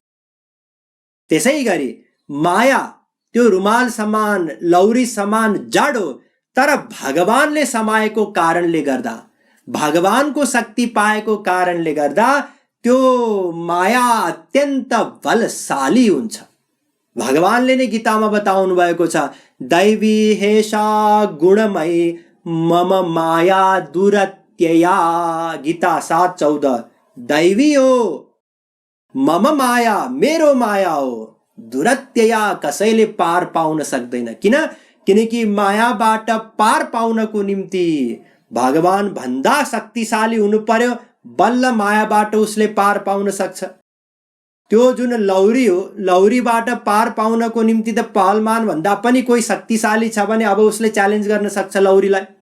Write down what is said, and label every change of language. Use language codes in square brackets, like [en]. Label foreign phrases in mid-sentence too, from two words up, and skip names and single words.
[ne] त्यसै गरी माया त्यो रुमाल समान, लौरी समान जाडो, तर भगवानले समाएको कारणले गर्दा, भगवानको शक्ति पाएको कारणले गर्दा त्यो माया अत्यन्त बलशाली हुन्छ। भगवानले नै गीतामा बताउनु भएको छ, [sa] दैवी हेषा गुणमयी मम माया दुरत्यया। [ne] गीता 7:14। दैवी हो, [sa] मम माया, [ne] मेरो माया हो, दुरत्यया, कसैले पार पाउन सक्दैन। किनकि मायाबाट पार पाउनको निम्ति भगवान भन्दा शक्तिशाली हुनु पर्यो, बल्ल मायाबाट उसले पार पाउन सक्छ। त्यो जुन लौरी हो, लौरीबाट पार पाउनको निम्ति त पहलमान भन्दा पनि कोही शक्तिशाली छ भने अब उसले च्यालेन्ज गर्न सक्छ लौरीलाई।